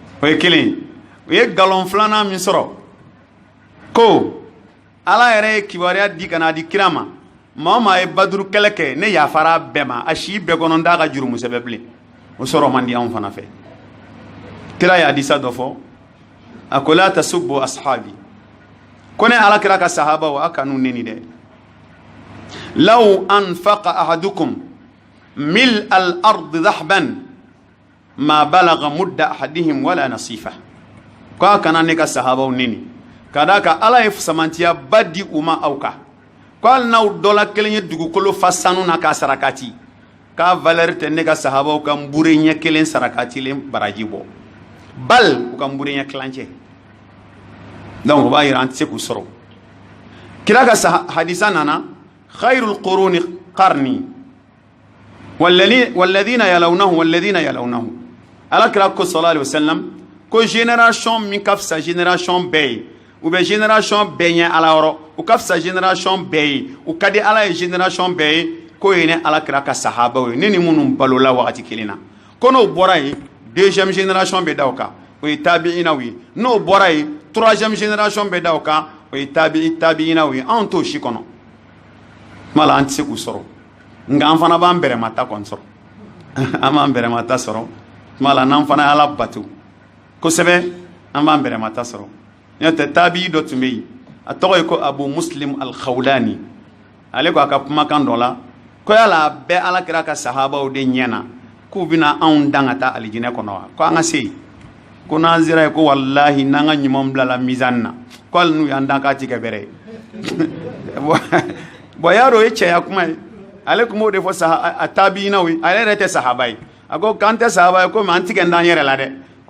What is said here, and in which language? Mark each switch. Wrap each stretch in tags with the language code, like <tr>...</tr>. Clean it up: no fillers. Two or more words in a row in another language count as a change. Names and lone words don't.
<bm>o ye kelen u ye galon filanan min sɔrɔ ko ala yɛrɛ ye kibaruya di ka na di kira ma maa o maa ye baduru kɛlɛ kɛ ne yafara bɛɛ ma a si bɛɛ kɔnɔ n t'a ka jurumusɛbɛ bilen o sɔrɔ man di anw fana fɛ kira ye hadisa dɔ fɔ a ko</bm> <ar>لا تسبوا أصحابي</ar> <bm>ko ne ala kira ka sahabaw a kanu neni dɛ</bm> <ar>لو أنفق أحدكم ملء الأرض ذهبا ما بلغ مد أحدهم ولا نصيفه</ar> <bm>ko a kana ne ka sahabaw neni ka da ka ala ye samantiya ba di u ma aw kan ko hali n'aw dɔ la kelen ye dugukolo fa sanu na k'a sarakati k'a valeur tɛ ne ka sahabaw ka nbure ɲɛ kelen sarakatilen baraji bɔ bal u ka nbure ɲɛ kilancɛ donc o b'a yira an tɛ se k'u sɔrɔ kira ka hadisa nana</bm> <ar>خير القرون قرني والذين يلونهم</ar> <bm>ala kira ko</bm> <ar>صلى الله عليه وسلم</ar> <bm>ko génération min ka fisa génération bɛɛ ye u bɛ génération bɛɛ ɲɛ ala yɔrɔ u ka fisa génération bɛɛ ye u ka di ala ye génération bɛɛ ye ko ye ne ala kira ka sahabaw ye ne ni minnu balola wagati kelen na ko n'o bɔra yen</bm> <fr>deuxième génération</fr> <bm>bɛ da o kan o ye tabiinaw ye n'o bɔra yen</bm> <fr>troisième génération</fr> <bm>bɛ da o kan o ye tabiinaw ye anw t'o si kɔnɔ mala an tɛ se k'u sɔrɔ nka an fana b'an bɛrɛmata kɔni sɔrɔ an b'an bɛrɛmata sɔrɔ mala n'an fana ye ala bato kosɛbɛ an b'an bɛrɛmata sɔrɔ n'o tɛ tabii dɔ tun bɛ yen a tɔgɔ ye ko abu muslim al-khawlani ale ko a ka kumakan dɔ la ko yala a bɛɛ ala kira ka sahabaw de ɲɛna k'u bɛna anw dan ka taa alijinɛ kɔnɔ wa ko an ka se yen ko n'an sera yen ko walahi n'an ka ɲumanw bilala mizani na ko hali n'u y'an dan k'a ti kɛ bɛrɛ ye bon y'a dɔn o ye cɛya kuma ye ale tun b'o de fɔ a tabiinaw ye ale yɛrɛ tɛ sahaba ye a ko k'an tɛ sahaba ye komi an tigɛ n'an yɛrɛ la dɛ ko</bm>